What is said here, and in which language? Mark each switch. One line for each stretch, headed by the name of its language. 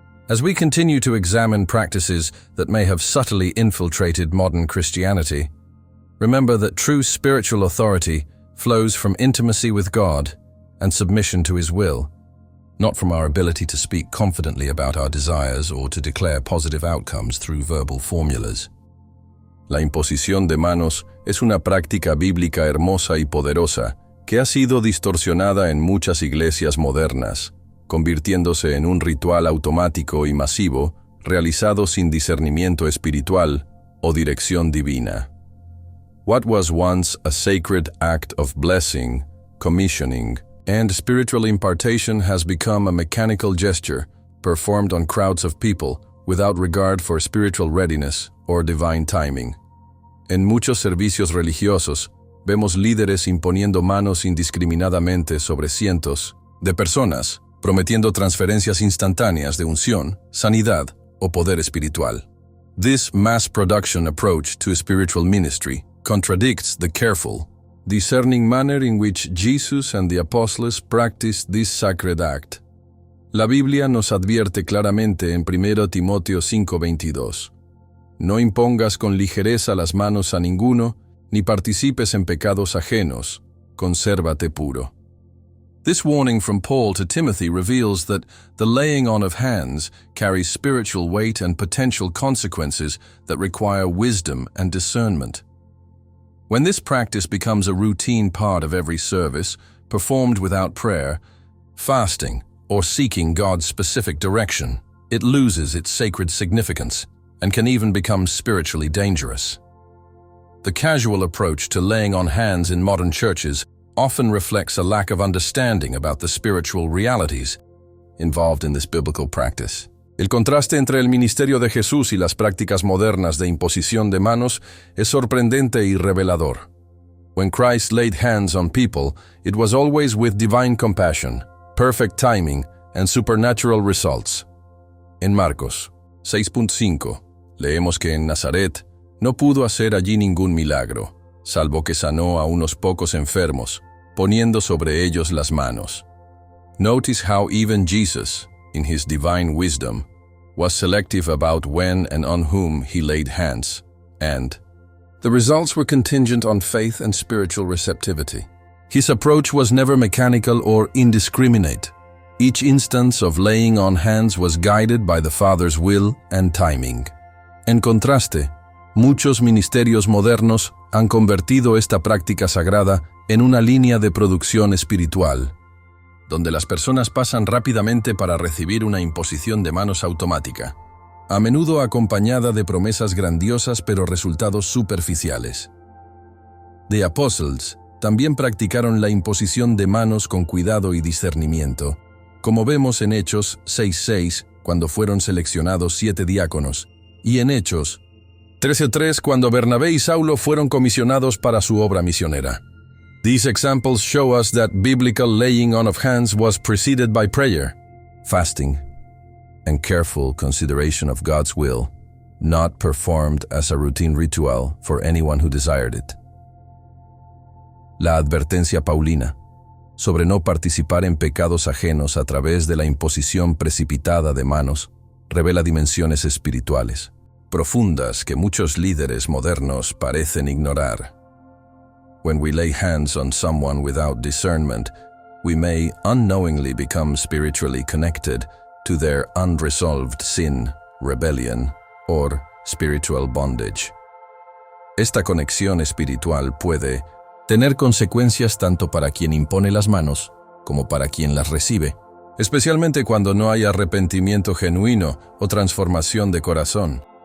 English: As we continue to examine practices that may have subtly infiltrated modern Christianity, remember that true spiritual authority flows from intimacy with God and submission to His will, not from our ability to speak confidently about our desires or to declare positive outcomes through verbal formulas.
Spanish: La imposición de manos es una práctica bíblica hermosa y poderosa que ha sido distorsionada en muchas iglesias modernas, convirtiéndose en un ritual automático y masivo realizado sin discernimiento espiritual o dirección divina.
English: What was once a sacred act of blessing, commissioning, and spiritual impartation has become a mechanical gesture performed on crowds of people without regard for spiritual readiness or divine timing.
Spanish: En muchos servicios religiosos, vemos líderes imponiendo manos indiscriminadamente sobre cientos de personas, prometiendo transferencias instantáneas de unción, sanidad o poder espiritual.
English: This mass production approach to spiritual ministry contradicts the careful, discerning manner in which Jesus and the apostles practiced this sacred act.
Spanish: La Biblia nos advierte claramente en 1 Timoteo 5:22. No impongas con ligereza las manos a ninguno, ni participes en pecados ajenos, consérvate puro.
English: This warning from Paul to Timothy reveals that the laying on of hands carries spiritual weight and potential consequences that require wisdom and discernment. When this practice becomes a routine part of every service, performed without prayer, fasting, or seeking God's specific direction, it loses its sacred significance and can even become spiritually dangerous. The casual approach to laying on hands in modern churches often reflects a lack of understanding about the spiritual realities involved in this biblical practice.
Spanish: El contraste entre el ministerio de Jesús y las prácticas modernas de imposición de manos es sorprendente y revelador.
English: When Christ laid hands on people, it was always with divine compassion, perfect timing, and supernatural results.
Spanish: En Marcos 6:5, leemos que en Nazaret no pudo hacer allí ningún milagro, salvo que sanó a unos pocos enfermos, poniendo sobre ellos las manos.
English: Notice how even Jesus, in his divine wisdom, was selective about when and on whom he laid hands, and the results were contingent on faith and spiritual receptivity. His approach was never mechanical or indiscriminate. Each instance of laying on hands was guided by the Father's will and timing.
Spanish: En contraste, muchos ministerios modernos han convertido esta práctica sagrada en una línea de producción espiritual, donde las personas pasan rápidamente para recibir una imposición de manos automática, a menudo acompañada de promesas grandiosas pero resultados superficiales.
English: The Apostles
Spanish: también practicaron la imposición de manos con cuidado y discernimiento, como vemos en Hechos 6:6, cuando fueron seleccionados 7 diáconos, y en Hechos 13:3, cuando Bernabé y Saulo fueron comisionados para su obra misionera.
English: These examples show us that biblical laying on of hands was preceded by prayer, fasting, and careful consideration of God's will, not performed as a routine ritual for anyone who desired it.
Spanish: La advertencia paulina sobre no participar en pecados ajenos a través de la imposición precipitada de manos revela dimensiones espirituales profundas que muchos líderes modernos parecen ignorar.
English: When we lay hands on someone without discernment, we may unknowingly become spiritually connected to their unresolved sin, rebellion, or spiritual bondage.
Spanish: Esta conexión espiritual puede tener consecuencias tanto para quien impone las manos como para quien las recibe, especialmente cuando no hay arrepentimiento genuino o transformación de corazón.